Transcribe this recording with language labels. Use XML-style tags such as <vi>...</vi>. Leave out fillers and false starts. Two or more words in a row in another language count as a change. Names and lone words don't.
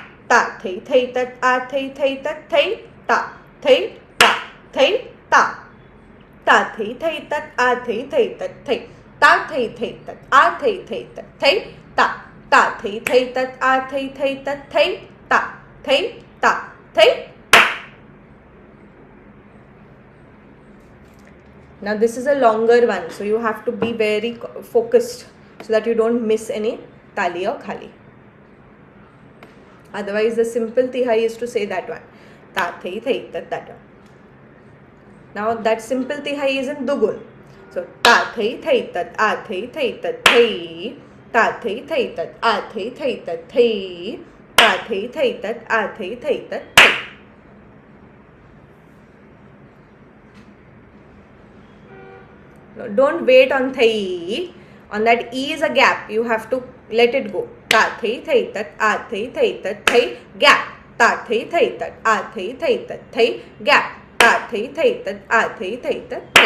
<en>Ta thei thei tat, a thei thei tat, thei, ta, thei, ta, thei, ta. Ta thei thei tat, a thei thei tat, thei. Ta thei thei tat, a thei thei tat, thei, ta. Ta thei thei tat, a thei thei tat, thei, ta, thei, ta, thei, ta. Now this is a longer one, so you have to be very focused so that you don't miss any tali or khali. Otherwise the simple tihai is to say that one. Ta thei thei tat, that one. Now that simple tihai is in dugun. So ta thei thei tat, a thei thei tat, thei. Ta thei thei tat, a thei thei tat, thei. Ta thei thei tat, a thei thei tat, thei. Don't wait on thei. On that e is a gap. You have to let it go. Ta thei thei tat, a thei thei tat, thei, gap. Ta thei thei tat, a thei thei tat, thei, gap. Ta thei thei tat, a thei thei tat, thei.</en>